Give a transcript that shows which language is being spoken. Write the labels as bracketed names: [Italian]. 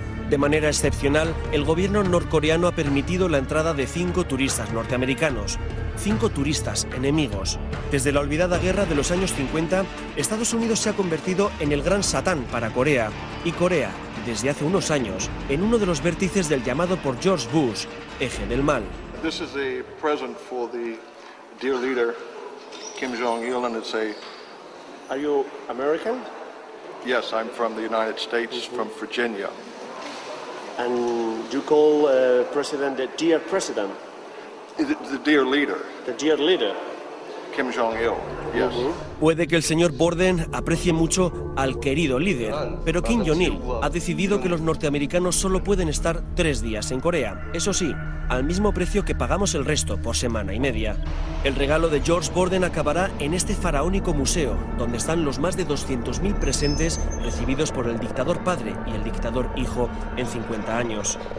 [Spanish] De manera excepcional, el gobierno norcoreano ha permitido la entrada de 5 turistas norteamericanos. 5 turistas enemigos. Desde la olvidada guerra de los años 50, Estados Unidos se ha convertido en el gran satán para Corea. Y Corea, desde hace unos años, en uno de los vértices del llamado por George Bush, eje del mal. [English] This is a present for the dear leader, Kim Jong-il, and it's a... Are you American? Yes, I'm from the United States, from Virginia. And you call President the dear President? The dear leader. The dear leader. Kim Jong-il, yes. [Spanish] Puede que el señor Borden aprecie mucho al querido líder, pero Kim Jong-il ha decidido que los norteamericanos solo pueden estar 3 días en Corea. Eso sí, al mismo precio que pagamos el resto por semana y media. El regalo de George Borden acabará en este faraónico museo, donde están los más de 200.000 presentes recibidos por el dictador padre y el dictador hijo en 50 años.